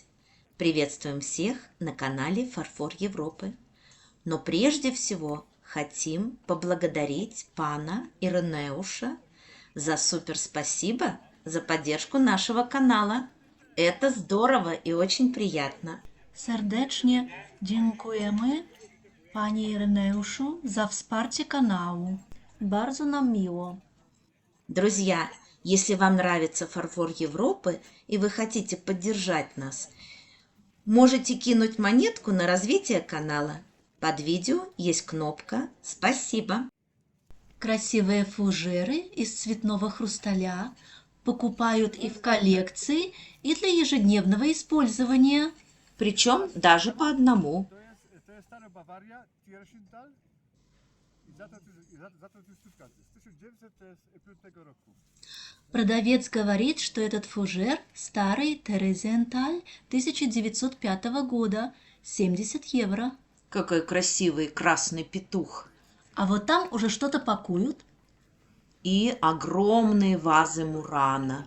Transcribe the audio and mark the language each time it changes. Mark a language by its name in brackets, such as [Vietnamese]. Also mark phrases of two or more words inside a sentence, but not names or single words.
[Russian] Приветствуем всех на канале «Фарфор Европы». Но прежде всего хотим поблагодарить пана Иринеуша за супер спасибо за поддержку нашего канала. Это здорово и очень приятно. [Polish] Serdecznie dziękujemy Panie Ireneuszu za wsparcie kanału. Bardzo nam miło. [Russian] Друзья, если вам нравится «Фарфор Европы» и вы хотите поддержать нас, можете кинуть монетку на развитие канала. Под видео есть кнопка «Спасибо». Красивые фужеры из цветного хрусталя покупают и в коллекции, и для ежедневного использования. Причем даже по одному. [Polish] To jest stara Bawaria, Tierschental i za to stówka. Z 1905 roku. [Russian] Продавец говорит, что этот фужер старый Терезиенталь 1905 года, 70 евро. Какой красивый красный петух. А вот там уже что-то пакуют, И огромные вазы Мурана.